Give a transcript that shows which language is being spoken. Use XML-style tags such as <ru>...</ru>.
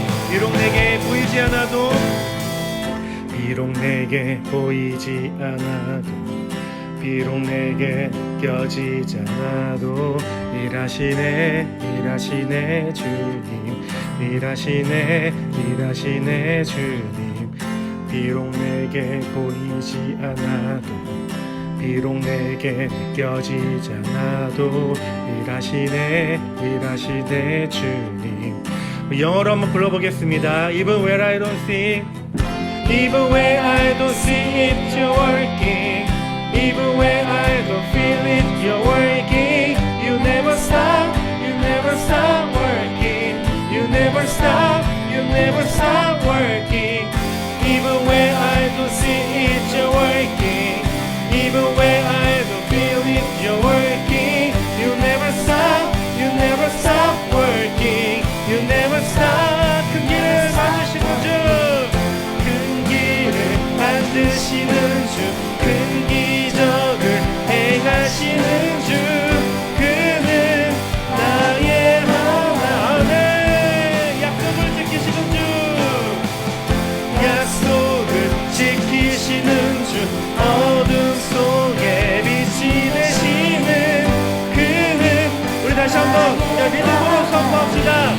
<ko>비록 내게 보이지 않아도, 비록 내게 보이지 않아도, 비록 내게 느껴지지 않아도, 일하시네, 일하시네 주님, 일하시네, 일하시네 주님. 비록 내게 보이지 않아도, 비록 내게 느껴지지 않아도, 일하시네, 일하시네 주님. 영어로 한번 불러보겠습니다.</ko> <en>Even when I don't see, even when I don't see it, you're working. Even when I don't feel it, you're working. You never stop, you never stop working. You never stop, you never stop working. Even when I don't see it, you're working. Even when I don't feel it, you're working. You never stop, you never stop working. You never stop.</en> <ko>큰 길을 만드시는 주, 큰 길을 만드시는 주, 큰 기적을 행하시는 주, 그는 나의 하나님. 약속을 지키시는 주, 약속을 지키시는 주, 어둠 속에 빛이 되시는 그는, 우리 다시 한번 믿음으로 선포합시다.</ko>